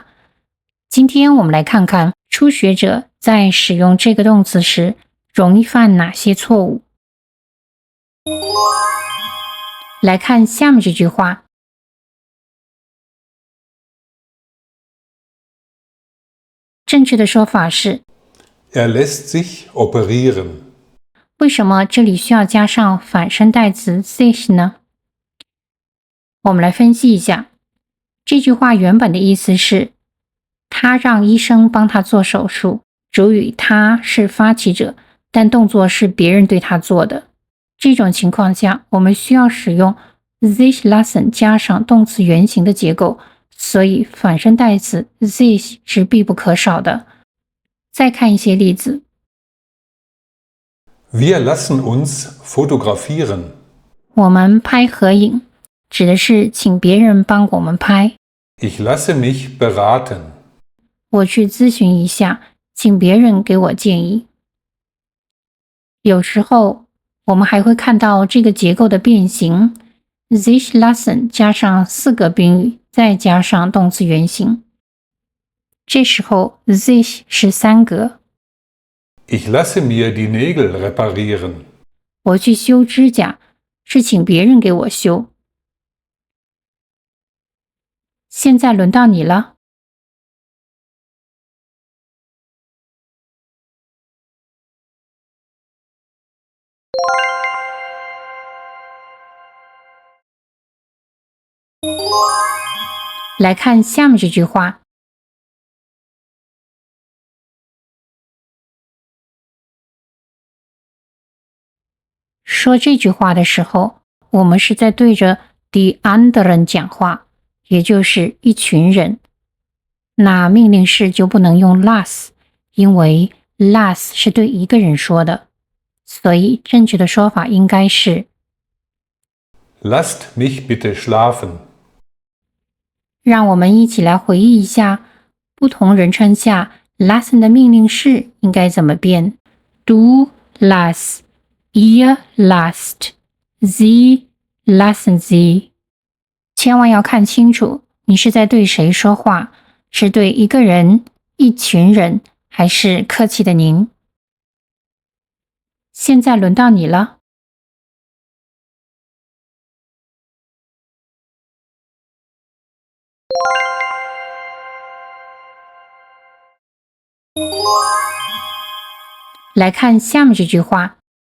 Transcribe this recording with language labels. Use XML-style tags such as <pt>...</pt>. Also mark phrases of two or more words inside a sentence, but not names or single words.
<zh>今天我们来看看初学者在使用这个动词时容易犯哪些错误。来看下面这句话。正确的说法是</zh> <de>lässt sich operieren.</de> <zh>为什么这里需要加上反身代词 sich 呢？我们来分析一下。这句话原本的意思是他让医生帮他做手术，主语他是发起者，但动作是别人对他做的。这种情况下，我们需要使用</zh> <de>sich lassen</de> <zh>加上动词原形的结构，所以反身代词 sich 是必不可少的。再看一些例子。</zh> <de>Wir lassen uns fotografieren.</de> <zh>我们拍合影，指的是请别人帮我们拍。</zh> <de>Ich lasse mich beraten.</de> <zh>我去咨询一下，请别人给我建议。有时候我们还会看到这个结构的变形</zh> <de>sich lassen</de> <zh>加上4个宾语，再加上动词原形。这时候 sich 是3格。</zh> <de>Ich lasse mir die Nägel reparieren.</de> <zh>我去修指甲，是请别人给我修。现在轮到你了。来看下面这句话。说这句话的时候，我们是在对着</zh> <de>die anderen</de> <zh>讲话，也就是一群人。那命令式就不能用 lass， 因为 lass 是对一个人说的，所以正确的说法应该是</zh> <de>Lasst mich bitte schlafen.</de> <zh>让我们一起来回忆一下不同人称下 lassen 的命令式应该怎么变。</zh> <de>Du lass, ihr lasst, sie lassen sie。</de> <zh>千万要看清楚，你是在对谁说话，是对一个人、一群人，还是客气的您。现在轮到你了。来看下面这句话。</zh>